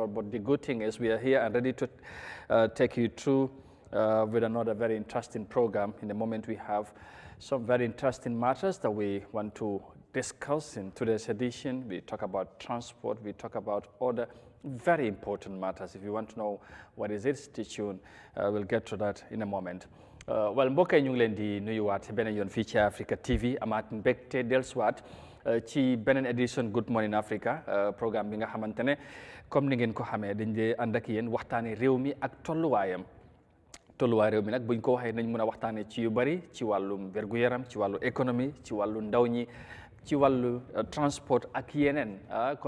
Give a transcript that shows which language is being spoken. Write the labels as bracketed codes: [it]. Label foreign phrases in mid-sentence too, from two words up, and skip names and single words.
[en] But the good thing is we are here and ready to take you through with another very interesting program. In the moment, we have some very interesting matters that we want to discuss in today's edition. We talk about transport, we talk about other very important matters. If you want to know what is it, stay tuned. We'll get to that in a moment. Well, [wo] mbokk yi ñu ngi leen di nuyuwaat beneen yoon fii ci Africa TV amaat mbégte dellusiwaat ci beneen edition Good Morning Africa programme bi nga xamante ne comme ni ngeen ko xamee dañ dee ànd ak yéen waxtaanee réew mi ak tolluwaayam. Tolluwaay réew mi nag buñ ko waxee nañ mën a waxtaanee ci yu bari ci wàllum wér-gu-yaram ci wàllu économie ci wàllu ndaw ñi ci wàllu transport ak yeneen comme